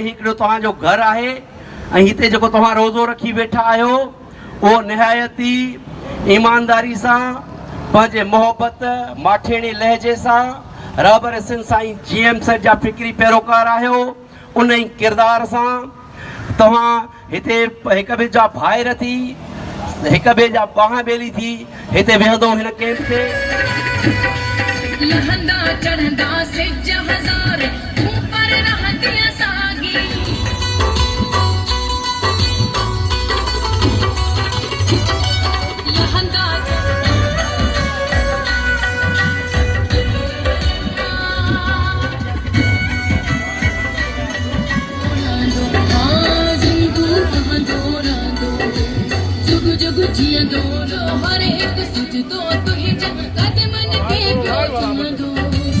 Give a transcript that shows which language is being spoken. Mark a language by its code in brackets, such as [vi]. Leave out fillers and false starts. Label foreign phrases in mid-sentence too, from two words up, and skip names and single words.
[sd] हिकिड़ो तव्हांजो घरु आहे ऐं हिते जेको तव्हां रोज़ो रखी वेठा आहियो उहो निहायती ईमानदारी सां पंहिंजे मोहबत माठेड़ी लहजे सां रहबर सिंध साईं GM साहिब जा फ़िक्री पैरोकार आहियो। उन ई किरदार सां तव्हां हिते हिक ॿिए जा भाइर थी हिक ॿिए जा बाह ॿेली थी हिते वेहंदो हिन कैंप ते। लहंदा चढ़ंदा सिज हज़ार ऊपर रहंदियां सागी लहंदा जुग जुग जियंदो हर एक सुजदो तुंहिंजा कदमनि खे पियो चुमंदो।